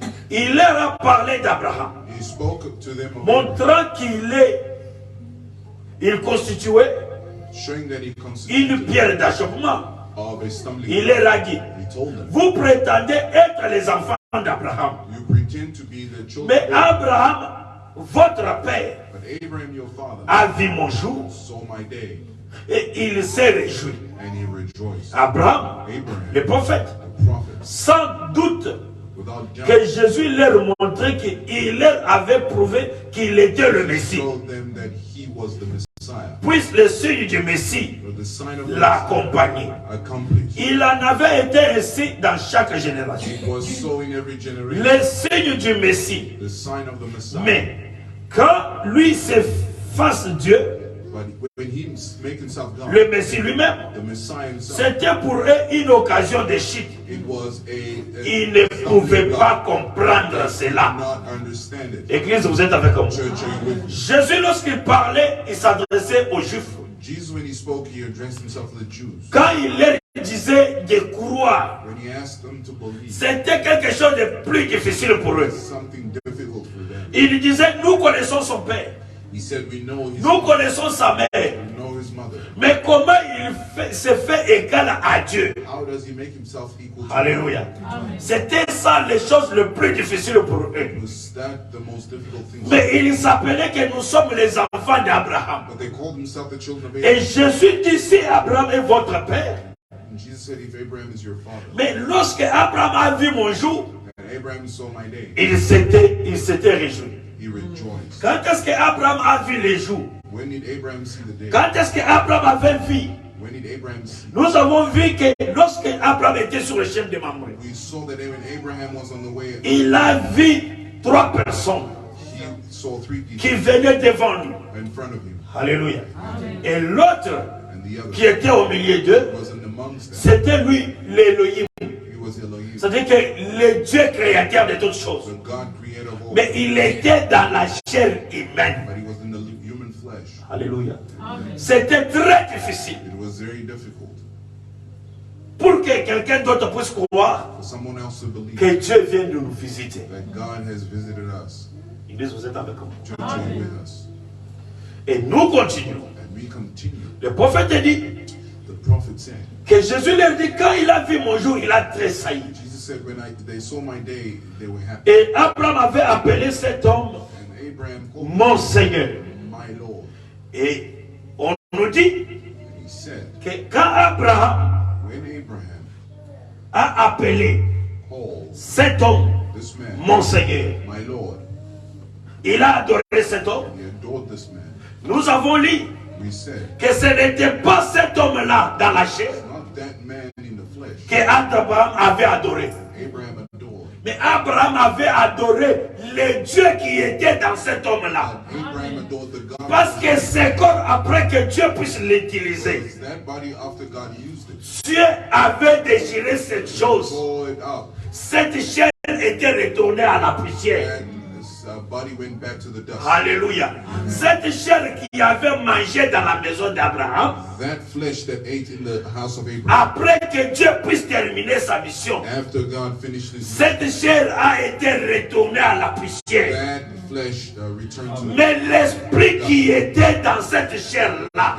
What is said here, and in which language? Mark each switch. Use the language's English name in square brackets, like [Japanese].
[French] Il leur a parlé d'Abraham, [English] He spoke to them about [French] montrant il constituait [English] showing that he [French] une [English] constituted [French] pierre d'achoppement. [English] of a stumbling [French] Il [English] block. [French] leur a dit, [English] He told them, [French] vous prétendez être les enfants d'Abraham, [English] you pretend to be the children [French] mais [English] of Abraham, [French] Abraham, votre père, [English] but Abraham your father [French] a vu mon jour [English] saw my day, [French] et il s'est réjoui. [English] and he rejoiced. [French] Abraham, [English] Abraham, [French] le prophète, [English] the prophet, [French] sans doute [English] without doubt, [French] que Jésus leur montrait qu'il leur avait prouvé qu'il était le Messie. [English] showed them that he was the Messiah. [French] Puisse le signe du Messie [English] But the sign of the [French] l'accompagner. [English] Messiah accomplished. [French] Il en avait été ainsi dans chaque génération. [English] It was so in every generation. [French] Le signe du Messie. [English] The sign of the Messiah. [French] Mais quand lui se fasse Dieu, [English] But when he make himself God, [French] le Messie lui-même, [English] the Messiah himself, [French] c'était pour eux une occasion de chute. [English] it was [French] Ils ne pouvaient pas comprendre cela. [English] not understand it. [French] Église, vous êtes avec moi. [English] Church, are you with me? [French] Jésus, lorsqu'il parlait, il s'adressait aux Juifs. [English] Jesus, when he spoke, he addressed himself to the Jews. [French] Quand il leur disait de croire, [English] When he asked them to believe, [French] c'était quelque chose de plus difficile pour eux. [English] something difficult for them. [French] Il disait, nous connaissons son père, [English] He said, we know his [French] nous connaissons sa mère, [English] we know his mother. [French] mais comment se fait égal à Dieu? [English] How does he make himself equal to [French] Alléluia. C'était ça les choses les plus difficiles pour eux. [English] God? Was that the most difficult thing? [French] Mais ils s'appelaient que nous sommes les enfants d'Abraham. [English] But they called themselves the children of [French] Et [English] Abraham. [French] Jésus dit, si Abraham est votre père, [English] And Jesus said, if Abraham is your father, [French] mais lorsque Abraham a vu mon jour, [English] and Abraham saw my day, [French] il s'était réjoui. [English] he rejoiced. [French] Quand est-ce qu'Abraham a vu les jours? [English] When did Abraham see the day? [French] Quand est-ce qu'Abraham avait vu? [English] When did Abraham see? [French] Nous avons vu que lorsque Abraham était sur le chemin de Mamré, [English] We saw that when Abraham was on the way, [French] il a vu 3 personnes [English] he saw 3 people [French] qui venaient devant lui. [English] in front of him, [French] Alléluia. Et l'autre [English] and the other [French] qui était au milieu d'eux, [English] was in amongst them. [French] c'était lui, l'Élohim. [English] He was Elohim, [French] C'est-à-dire que le Dieu créateur de toutes choses. [English] the God creator of all. [French] Mais il était dans la chair humaine. [English] But he was in the human flesh. [French] Alléluia. C'était très difficile [English] It was very difficult [French] pour que quelqu'un d'autre puisse croire [English] for someone else to believe [French] que Dieu vient de nous visiter. [English] that God has visited us. [French] Église, vous êtes avec moi. [English] Church, are you with us? [French] Et nous continuons. [English] And we continue. [French] Le prophète dit [English] The prophet said, [French] que Jésus leur dit, quand il a vu mon jour, il a tressailli. [English] Jesus said, when they saw my day, they were happy. [French] Et Abraham avait appelé cet homme [English] And Abraham called [French] mon [English] him [French] Seigneur. [English] my Lord. [French] Et on nous dit [English] And he said, [French] que quand Abraham [English] when Abraham [French] a appelé [English] called [French] cet homme [English] this man [French] mon Seigneur, [English] my Lord, [French] il a adoré cet homme. [English] he adored this man. [French] Nous avons lu [English] We said, [French] que ce n'était pas cet homme-là dans la chair [English] it's not that man in the flesh [French] que Abraham avait adoré. [English] Abraham adored. [French] Mais Abraham avait adoré le Dieu qui était dans cet homme-là. [English] Abraham adored the God. [French] Parce que c'est comme après que Dieu puisse l'utiliser. [English] Because that body after God used it, [French] Dieu avait désiré cette chose. [English] tore it up, [French] Cette chair était retournée à la poussière. [English] and his body went back to the dust. [French] Alléluia. Cette chair qui avait mangé dans la maison d'Abraham, [English] That flesh that ate in the house of Abraham, [French] après que Dieu puisse terminer sa mission, [English] after God finished his [French] cette chair a été retournée à la poussière. [English] that flesh returned to [French] Mais l'esprit qui était dans cette chair-là,